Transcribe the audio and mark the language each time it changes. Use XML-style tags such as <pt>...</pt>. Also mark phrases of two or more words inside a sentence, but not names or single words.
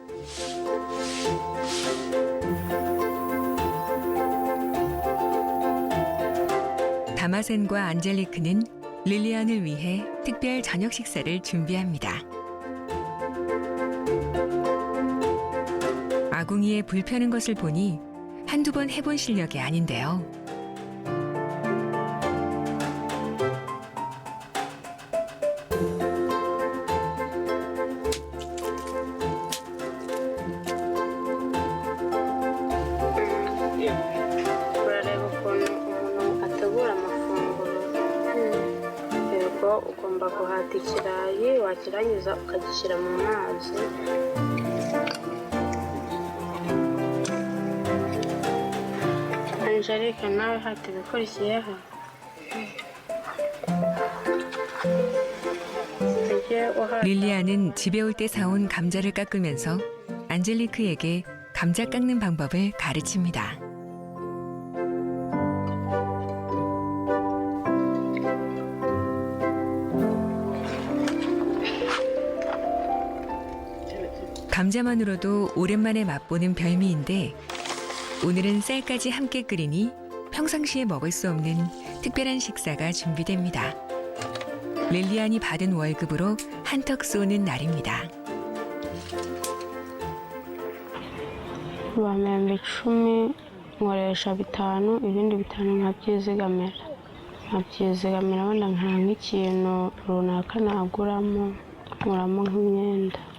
<ko>다마센과 안젤리크는 릴리안을 위해 특별 저녁 식사를 준비합니다. 아궁이에 불 펴는 것을 보니 한두 번 해본 실력이 아닌데요.</ko> <rw>urareba ukuntu umuntu ategura amafunguro yego ugomba guhata ikirayi wakirangiza ukagishyira mu mazi Angelique nawe hata ibikurikiyeho</rw> <ko>릴리안은 집에 올 때 사온 감자를 깎으면서 안젤리크에게 감자 깎는 방법을 가르칩니다. 감자만으로도 오랜만에 맛보는 별미인데 오늘은 쌀까지 함께 끓이니 평상시에 먹을 수 없는 특별한 식사가 준비됩니다. 릴리안이 받은 월급으로 한턱 쏘는 날입니다.</ko> <rw>bamemba 10 nkoresha 5 ibindi 5 nkabyizigamira wenda nka nk'ikintu runaka naguramo nkuramo nk'imyenda</rw>